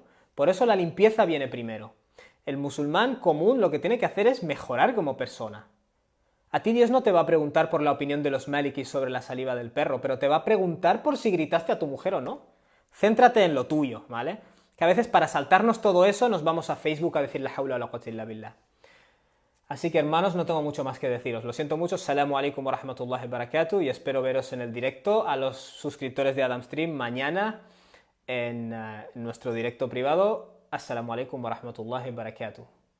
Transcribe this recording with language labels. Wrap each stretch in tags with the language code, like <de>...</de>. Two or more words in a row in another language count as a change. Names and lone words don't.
<es>Por eso la limpieza viene primero. El musulmán común lo que tiene que hacer es mejorar como persona. A ti Dios no te va a preguntar por la opinión de los malikis sobre la saliva del perro, pero te va a preguntar por si gritaste a tu mujer o no. Céntrate en lo tuyo, ¿vale? Que a veces para saltarnos todo eso nos vamos a Facebook a decir</es> <ar>لا حول ولا قوة إلا بالله.</ar> <es>Así que hermanos, no tengo mucho más que deciros. Lo siento mucho,</es> <ar>السلام عليكم ورحمة الله وبركاته,</ar> <es>y espero veros en el directo. A los suscriptores de Adam Stream mañana en nuestro directo privado.</es> <ar>السلام عليكم ورحمة الله وبركاته.</ar>